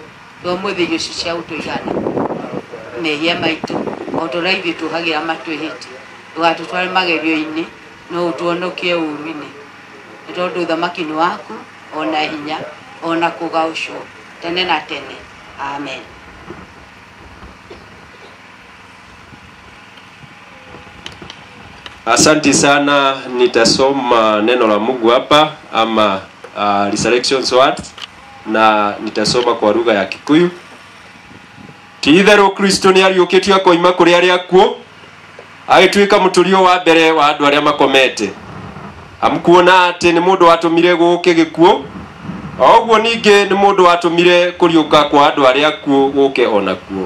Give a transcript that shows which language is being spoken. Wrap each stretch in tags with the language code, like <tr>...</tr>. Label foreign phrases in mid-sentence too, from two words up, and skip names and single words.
<ki>Twamũthĩ irio ici cia gũtũigana mehia maitũ, o ta ũrĩa ithuĩ tũhagĩra matwĩhĩtie, ndũgatũtware magerio-inĩ, no ũtuonokie ũũru-inĩ, nĩ tondũ ũthamaki nĩ waku, ona hinya, ona kũgaũcwo tene na tene. Amen.</ki> <sw>Asante sana, nitasoma neno la Mungu hapa ama</sw> <en>resurrection word,</en> <sw>na nitasoma kwa lugha ya Kikuyu.</sw> <ki>Ti-itherũ Kristo nĩ ariũkĩtio akoima kũrĩ arĩa akuũ, agĩtuĩka mũtũrio wa mbere wa andũ arĩa makomete. Amkuona atĩ nĩ mũndũ watũmire gũũke gĩkuũ, o ũguo ningĩ nĩ mũndũ watũmire kũriũka kwa andũ arĩa akuũ gũũke ona kuo.</ki>